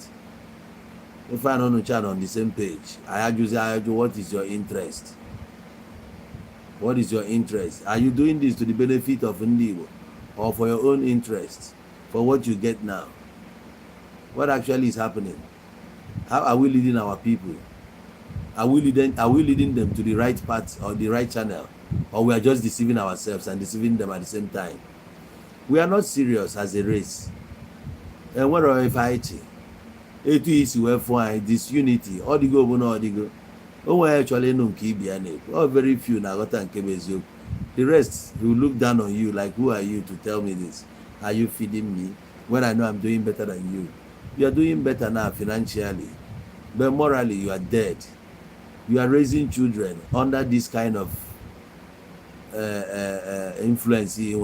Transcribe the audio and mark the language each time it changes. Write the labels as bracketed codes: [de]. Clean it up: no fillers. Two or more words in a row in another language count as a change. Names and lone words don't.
[en] If I don't know on the same page, I ask you, what is your interest? What is your interest? Are you doing this to the benefit of Igbo or for your own interest? For what you get now? What actually is happening? How are we leading our people? Are we leading them to the right path or the right channel? Or we are just deceiving ourselves and deceiving them at the same time? We are not serious as a race. And what are we fighting? [ig] Etu isi wee fụ anyị disunity ọdịgo bụ na ọdịgo o nwere chọrọ ịnụ nke ibi ya na-ekwu [en] all very few [ig] na-aghọta nke bụ eziokwu. [en] The rest will look down on you like, who are you to tell me this? Are you feeding me when I know I'm doing better than you? You are doing better now financially, but morally you are dead. You are raising children under this kind of influence.